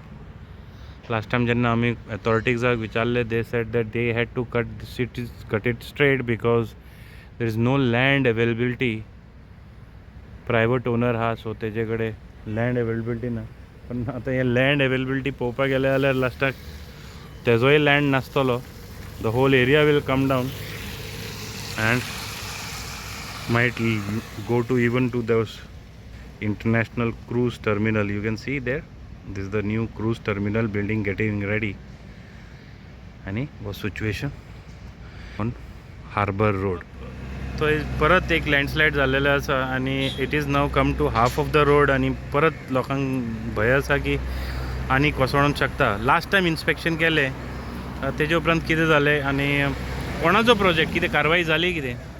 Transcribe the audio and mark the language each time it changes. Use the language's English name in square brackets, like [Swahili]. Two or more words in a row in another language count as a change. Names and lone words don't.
[English] last time [Konkani] जेन्ना आमी अथॉरिटीजाक विचारले [English] they said that they had to cut it straight because there is no land availability. private owner [Konkani] आहा सो तेजे कडेन [English] land availability [Konkani] ना. पण आतां हे [English] land availability [Konkani] पळोवपाक गेले जाल्यार लास्टाक तेजोय लँड नासतलो. [English] the whole area will come down and might go to even to those international cruise terminal. You can see there, this is the new cruise terminal building getting ready. आणि वो situation on Harbour Road. [Konkani] तो परत एक लँडस्लायड जाल्लेलो आसा आनी [English] it is now come to half of the road [Konkani] आनी परत लोकांक भंय आसा की आनी कोसळूंक शकता. [English] last time inspection [Konkani] केलें तेजे उपरांत कितें जालें आनी कोणाचो प्रोजेक्ट, कितें कारवाई जाली कितें?